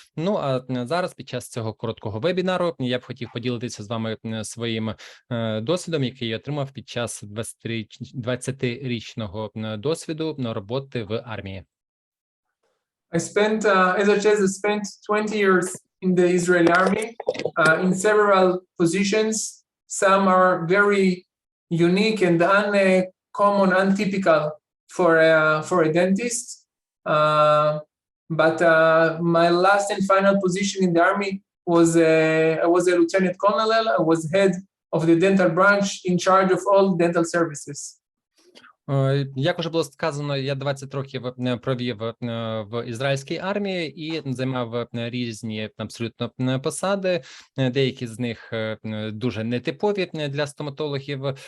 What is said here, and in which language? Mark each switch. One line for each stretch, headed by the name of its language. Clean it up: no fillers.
Ukrainian: Ну а зараз під час цього короткого вебінару я б хотів поділитися з вами своїм досвідом, який я отримав під час 20-річного досвіду роботи в армії.
English: I spent, as I said, I spent 20 years in the Israeli army in several positions. Some are very unique and uncommon, untypical for a dentist. But my last and final position in the army was I was a lieutenant colonel. I was head of the dental branch in charge of all dental services.
Ukrainian: Як уже було сказано, я 20 років провів в ізраїльській армії і займав різні абсолютно посади. Деякі з них дуже нетипові для стоматологів.